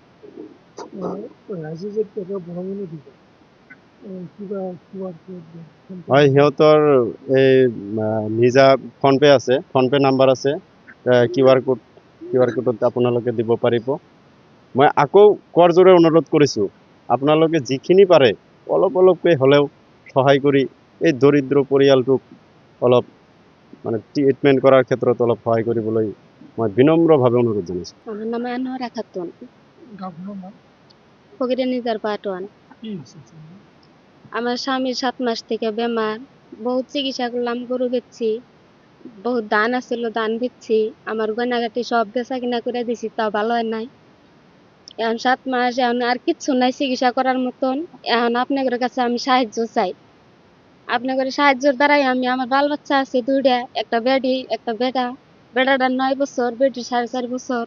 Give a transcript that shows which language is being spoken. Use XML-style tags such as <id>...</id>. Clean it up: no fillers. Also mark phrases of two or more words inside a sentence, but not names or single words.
<as>হয়, সিহঁতৰ এই নিজা ফোনপে আছে, ফোনপে নাম্বাৰ আছে,</as> <en>QR code</en> <as>আপোনালোকে দিব পাৰিব। মই আকৌ কৰজোৰে অনুৰোধ কৰিছোঁ, আপোনালোকে যিখিনি পাৰে অলপকৈ হ'লেও সহায় কৰি এই দৰিদ্ৰ পৰিয়ালটোক অলপ মানে ট্ৰিটমেণ্ট কৰাৰ ক্ষেত্ৰত অলপ সহায় কৰিবলৈ মই বিনম্ৰভাৱে অনুৰোধ জনাইছোঁ।</as> <bn>আমার নাম আনোয়ারা খাতুন, ফকীরাণীজার পার্ট 1। আমার স্বামীর 7 মাস থেকে বেমার, বহুত চিকিৎসা করলাম, গরু বেচছি, বহুত ধান আছিল ধান বেচছি, আমার গয়নাগাটি সব বেচা কিনা করে দিছি, তাও ভালো হয় নাই। এখন 7 মাস, এখন আর কিচ্ছু নাই চিকিৎসা করার মতন। এখন আপনাদের কাছে আমি সাহায্য চাই। আপনাদের সাহায্যের দ্বারাই আমি, আমার বাল বাচ্চা আছে 2টা, একটা বেডি একটা বেটা। বেটাটার 9 বছর, বেটির 4.5 বছর।</bn>